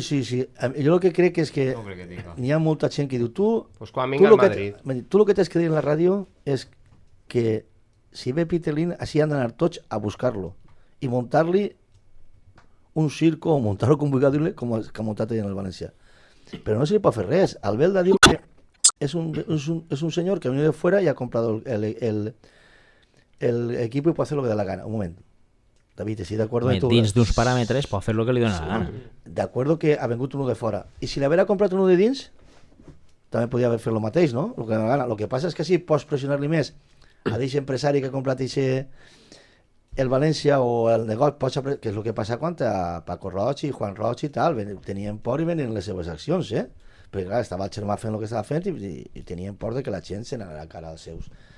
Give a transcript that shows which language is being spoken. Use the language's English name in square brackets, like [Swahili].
[Catalan] Jo el que crec és que n'hi ha molta gent que diu pues quan vinga al Madrid. Tu el que tens que dir en la ràdio és que si ve Peter Lim, així han d'anar tots a buscar-lo i muntar-li un circo o muntar-lo com vulgui dir-li, com ha muntat ell en el València. Però no se li pot fer res. Albelda diu que és un senyor que [Spanish] ha venido de fuera y ha comprado el equipo y puede hacer lo que da la gana. [Catalan] Un moment. David, estic d'acord amb tu. Dins d'uns paràmetres pot fer el que li dona la gana. D'acord que ha vengut uno de fora. I si l'haver comprat uno de dins, també podria haver fet el mateix, no? Lo que dona la gana. Lo que passa és que si pots pressionar-li més a d'aquest empresari que ha comprat el València o el negoci, que és el que passa quan a Paco Roig i Juan Roig i tal, tenien por i venien les seves accions, perquè clar, estava el germà fent el que estava fent i tenien por de que la gent se n'anara a cara als seus.